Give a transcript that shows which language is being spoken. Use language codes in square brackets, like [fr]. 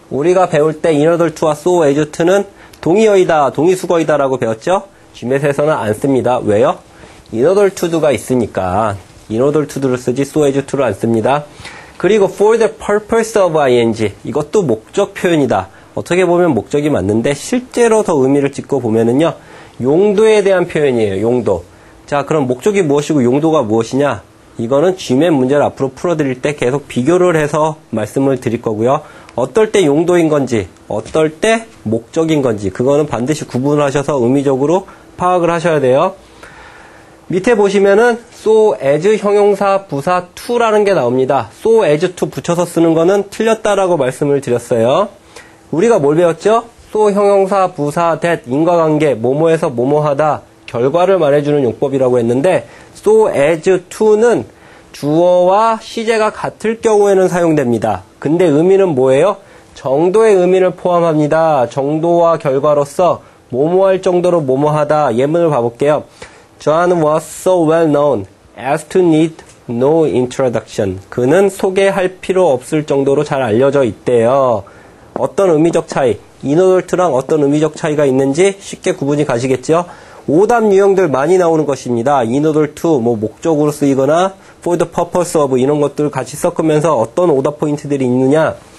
[ko] 우리가 배울 때 in order to와 so as to는 동의어이다, 동의수거이다 라고 배웠죠? GMAT에서는 안 씁니다. 왜요? in order to가 있으니까 in order to를 쓰지 so as to를 안 씁니다. 그리고 [en] for the purpose of ing [ko] 이것도 목적 표현이다. 어떻게 보면 목적이 맞는데 실제로 더 의미를 짚고 보면은요. 용도에 대한 표현이에요. 용도. 자, 그럼 목적이 무엇이고 용도가 무엇이냐? 이거는 GMAT 문제를 앞으로 풀어드릴 때 계속 비교를 해서 말씀을 드릴 거고요. 어떨 때 용도인 건지, 어떨 때 목적인 건지 그거는 반드시 구분을 하셔서 의미적으로 파악을 하셔야 돼요. 밑에 보시면은 so as 형용사 부사 to라는 게 나옵니다. so as to 붙여서 쓰는 거는 틀렸다라고 말씀을 드렸어요. 우리가 뭘 배웠죠? so 형용사 부사 that 인과관계 뭐뭐에서 뭐뭐하다 결과를 말해주는 용법이라고 했는데 so as to는 주어와 시제가 같을 경우에는 사용됩니다. 근데 의미는 뭐예요? 정도의 의미를 포함합니다. 정도와 결과로서 뭐뭐할 정도로 뭐뭐하다. 예문을 봐볼게요. [en] John was so well known as to need no introduction. [ko] 그는 소개할 필요 없을 정도로 잘 알려져 있대요. 어떤 의미적 차이? in order to랑 어떤 의미적 차이가 있는지 쉽게 구분이 가시겠죠? 오답 유형들 많이 나오는 것입니다. in order to, 목적으로 쓰이거나 for the purpose of 이런 것들 같이 섞으면서 어떤 오답 포인트들이 있느냐?